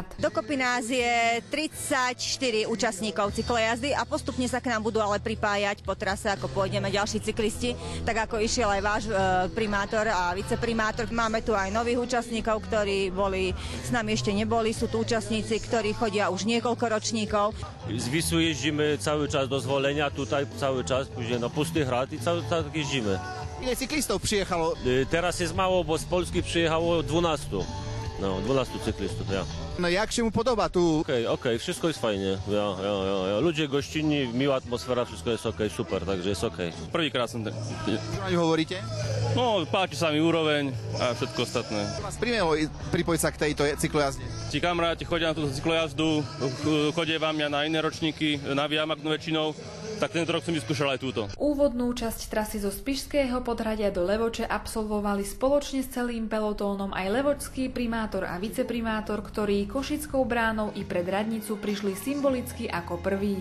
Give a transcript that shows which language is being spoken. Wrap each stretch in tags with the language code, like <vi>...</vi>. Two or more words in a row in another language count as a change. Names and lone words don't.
<sk>Dokopy nás je 34 účastníkov cyklojazdy a postupne sa k nám budú ale pripájať po trase, ako pôjdeme ďalší cyklisti, tak ako išiel aj váš primátor a viceprimátor. Máme tu aj nových účastníkov, ktorí s nami ešte neboli, sú tu účastníci, ktorí chodia už niekoľko ročníkov.</sk> <pl>Z Visu jeździmy cały czas do Zvolenia, tutaj cały czas, później na Pusty hrad i cały czas jeździmy. Ile cyklistów przyjechało? Teraz jest mało, bo z Polski przyjechało 12. No, 12 cyklistów, ja. No jak się mu podoba tu? Okej, wszystko jest fajnie. Ja. Ludzie gościnni, miła atmosfera, wszystko jest okej, super, takže jest okej.</pl> <sk>Prvýkrát som Čo na ňu hovoríte? No, páči sa mi úroveň a všetko ostatné. Vás primelo pripojiť sa k tejto cyklojazde? Tí kamaráti chodia na túto cyklojazdu, chodievam ja na iné ročníky, na Viamagnu väčšinou, tak tento rok som vyskúšal aj túto. Úvodnú časť trasy zo Spišského Podhradia do Levoče absolvovali spoločne s celým pelotónom aj levočský primátor a viceprimátor, ktorí Košickou bránou i pred radnicu prišli symbolicky ako prví.</sk>